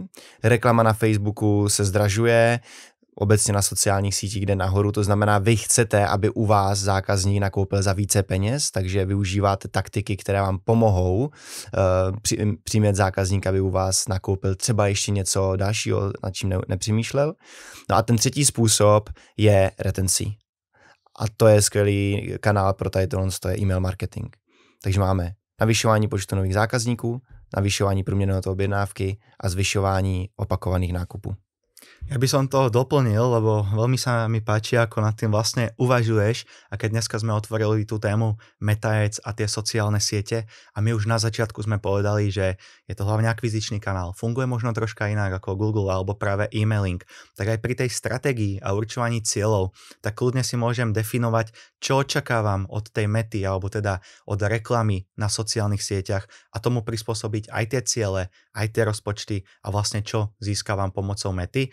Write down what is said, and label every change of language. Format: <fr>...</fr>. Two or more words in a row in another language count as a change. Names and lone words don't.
<cs>Reklama na Facebooku se zdražuje, obecně na sociálních sítích jde nahoru, to znamená, vy chcete, aby u vás zákazník nakoupil za více peněz, takže využíváte taktiky, které vám pomohou přimět zákazníka, aby u vás nakoupil třeba ještě něco dalšího, nad čím nepřemýšlel. No a ten třetí způsob je retencí. A to je skvělý kanál pro tady tohle, to je</cs> <en>e-mail marketing.</en> <cs>Takže máme navyšování počtu nových zákazníků, navyšování průměrné objednávky a zvyšování opakovaných nákupů.</cs> <sk>Ja by som to doplnil, lebo veľmi sa mi páči, ako nad tým vlastne uvažuješ, a keď dneska sme otvorili tú tému Meta Ads a tie sociálne siete a my už na začiatku sme povedali, že je to hlavne akvizičný kanál, funguje možno troška inak ako Google alebo práve e-mailing, tak aj pri tej stratégii a určovaní cieľov, tak kľudne si môžem definovať, čo očakávam od tej mety alebo teda od reklamy na sociálnych sieťach a tomu prispôsobiť aj tie ciele, aj tie rozpočty a vlastne čo získavam pomocou mety.</sk>